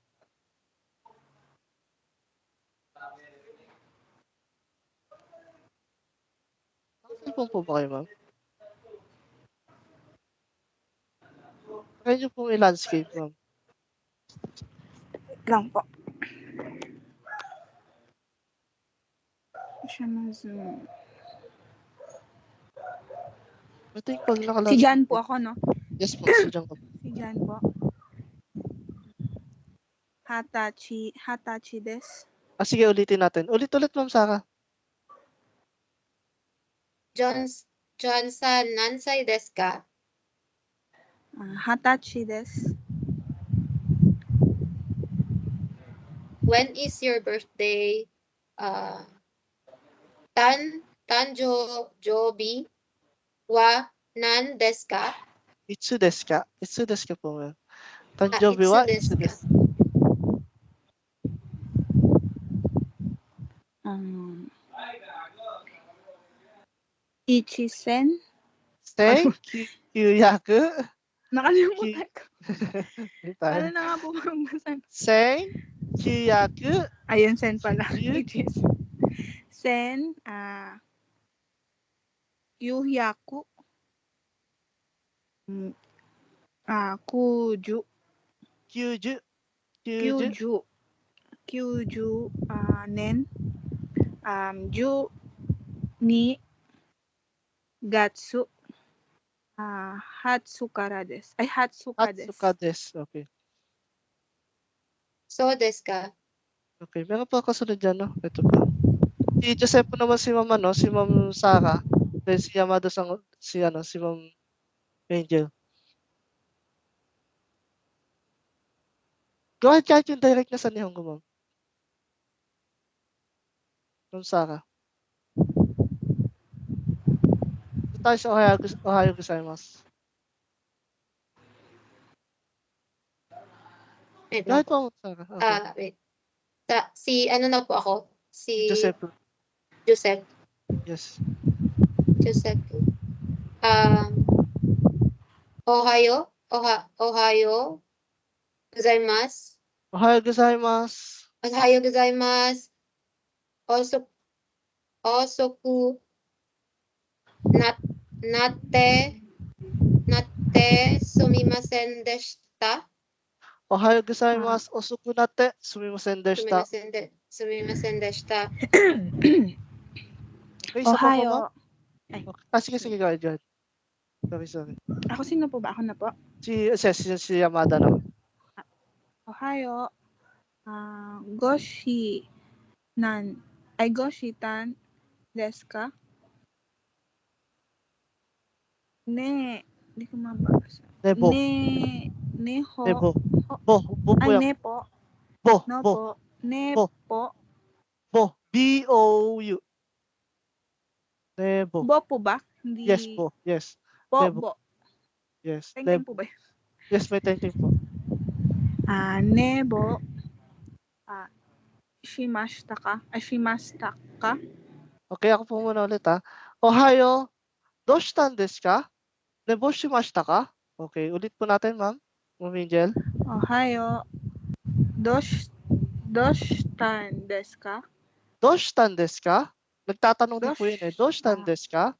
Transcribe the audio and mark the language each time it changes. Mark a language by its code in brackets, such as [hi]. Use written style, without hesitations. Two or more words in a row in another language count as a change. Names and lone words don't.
[tl] Cellphone po ba kayo, ma'am? Try niyo po i-landscape, ma'am. Wait lang po. Hindi siya ma-zoom. [en] I think pag [tl] Si naka-landscape Jan po ako, no? Yes po, si Jan po. Si Jan po. [ja] 二十歳です. [tl] Sige, ulitin natin. Ulit, ma'am Sara. [ja] ジョンさん、何歳ですか? 二十歳です. [en] When is your birthday? [ja] 誕生日は何ですか? いつですか? いつですか po, ma'am. 誕生日はいつです. Ichisen. 千きゅうやく. [tl] Nakalimutan ko. Ano [ja] Sen [tl] na nga po ang basa? [ja] kyuyaku. [tl] Ayun, sen pala. Yu- [ja] 一千。千、ゆうひゃく. Kuju. Kyuju. Kyuju, nen. 十二月. はつからです. Ay, 二十日です. 二十日です. Okay. そうですか? [tl] Okay, meron pa kasunod dyan, no? Ito pa. Si Joseph po naman si Ma'am, no? Si Ma'am Sara. Then si Yamada si Ma'am Angel. [en] Go ahead [tl] kahit yung direct na sa Nihongo, ma'am. Ma'am Sara. Ito tayo sa [ja] おはようございます. [tl] Wait Go lang ahead po. po, Ma'am Sara. Okay. Wait. Si ano na po ako? Si Joseph. Joseph. Yes. Joseph. [ja] おはようございます. おはようございます. おはようございます。遅くなってすみませんでした. おはようございます。遅くなってすみませんでした. すみませんでした. [tl] Okay, isa pa po, ma'am. [ja] Ohayo. [tl] Sige, [en] go ahead. Sorry. [tl] Ako sino po ba? Ako na po. Si Yamada na. [ja] おはよう。ごしたんですか? [tl] Hindi ko mabasa. [ja] Nebo. Neho. 寝坊。ぼう po [tl] Ay, yan. [ja] nepo. Bo. のぽ。ねぽ. ぼう。B-O-U。寝坊. [tl] Bo po ba? Hindi. Yes po. Yes. Nebo. [ja] Bo. Yes. [tl] Tengteng po ba? Yes, may tengteng po. [ja] 寝坊。しましたか? [tl] Okay, ako po muna ulit, ha. [ja] おはよう、どうしたんですか? 寝坊しましたか? [tl] Okay, ulit po natin, ma'am. Ma'am Angel. [ja] Ohayo. どうしたんですか? どうしたんですか? [tl] Nagtatanong din po yun, eh. [ja] どうしたんですか?